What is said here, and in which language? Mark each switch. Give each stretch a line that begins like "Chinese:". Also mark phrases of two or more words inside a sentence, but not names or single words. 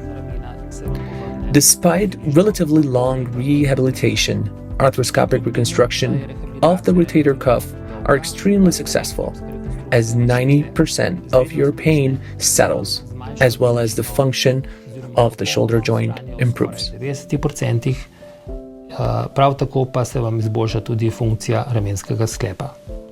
English: Despite relatively long rehabilitation, arthroscopic reconstruction of the rotator cuff are extremely successful, as 90% of your pain settles, as well as the function of the shoulder joint improves.
Slovenian: 90% prav tako pa se vam izboljša tudi funkcija ramenskega sklepa.